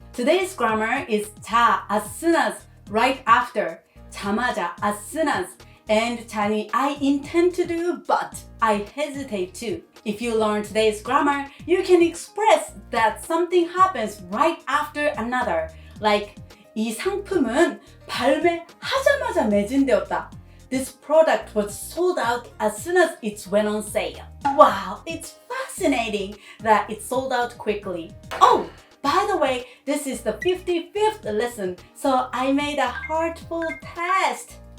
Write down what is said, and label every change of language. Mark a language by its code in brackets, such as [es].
[en] Today's grammar is 자, as soon as, right after, 자마자, as soon as, and 자니, I intend to do, but I hesitate to. If you learn today's grammar, you can express that something happens right after another. [ko] Like, 이 상품은 발매하자마자 매진되었다. [en] This product was sold out as soon as it went on sale. Wow, it's fascinating that it sold out quickly. Oh, by the way, this is the 55th lesson, so I made a heartful test.